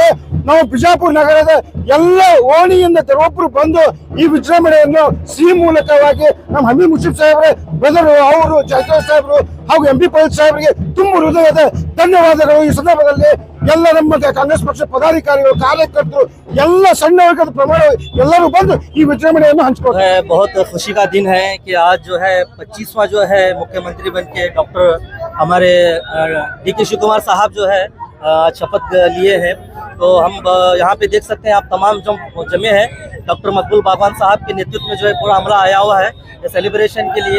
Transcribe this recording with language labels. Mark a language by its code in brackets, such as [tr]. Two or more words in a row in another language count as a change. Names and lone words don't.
[kn] ನಾವು ಬಿಜಾಪುರ ನಗರದ ಎಲ್ಲ ಓಣಿಯಿಂದ ಕೆಲವೊಬ್ಬರು ಬಂದು ಈ ವಿಜೃಂಭಣೆಯನ್ನು ಸಿಹಿ ಮೂಲಕವಾಗಿ ನಮ್ಮ ಹಮೀದ್ ಮುಷರಫ್ ಸಾಹೇಬ್ರೆ ಬ್ರದರು, ಅವರು ಜಾಯ್ ಸಾಹೇಬರು ಹಾಗೂ ಎಂ ಬಿ ಪಾಟೀಲ್ ಸಾಹೇಬರಿಗೆ ತುಂಬ ಹೃದಯದ ಧನ್ಯವಾದಗಳು. ಈ ಸಂದರ್ಭದಲ್ಲಿ ಎಲ್ಲ ನಮ್ಮ ಕಾಂಗ್ರೆಸ್ ಪಕ್ಷ ಪದಾಧಿಕಾರಿಗಳು, ಕಾರ್ಯಕರ್ತರು, ಎಲ್ಲ ಸಣ್ಣ ವರ್ಗದ ಪ್ರಮಾಣ ಎಲ್ಲರೂ ಬಂದು ಈ ವಿಜೃಂಭಣೆಯನ್ನು ಹಂಚಿಕೊಳ್ತಾರೆ. [hi] बहुत खुशी का दिन है कि आज जो है 25वां जो है मुख्यमंत्री बन के डॉक्टर हमारे डी के शिव कुमार साहब जो है शपथ लिए हैं. तो हम यहाँ पे देख सकते हैं आप तमाम जो जमे हैं डॉक्टर मकबूल बागवान साहब के नेतृत्व में जो है पूरा अमला आया हुआ है ये सेलिब्रेशन के लिए.